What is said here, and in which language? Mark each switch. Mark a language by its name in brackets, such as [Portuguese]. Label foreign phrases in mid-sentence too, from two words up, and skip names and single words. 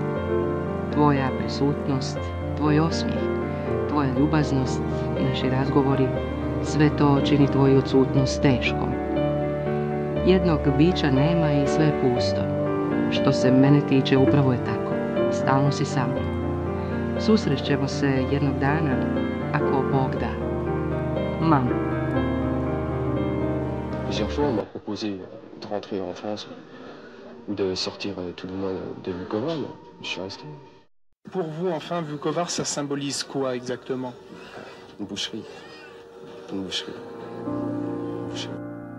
[Croatian] Tvoja prisutnost, tvoj osmijeh, tvoja ljubaznost, naši razgovori, sve to čini tvoju odsutnost teškom. Jednog bića nema i sve je pusto. Što se mene tiče, upravo je tako. Stalno si sa mnom. Susrećemo se jednog dana, ako Bog da. Mam. [French] Plusieurs fois, on m'a proposé de rentrer en France ou de sortir tout le monde de Vukovar, mais je suis resté. Pour vous, enfin, Vukovar, ça symbolise quoi exactement? Une boucherie. Une boucherie. Une boucherie.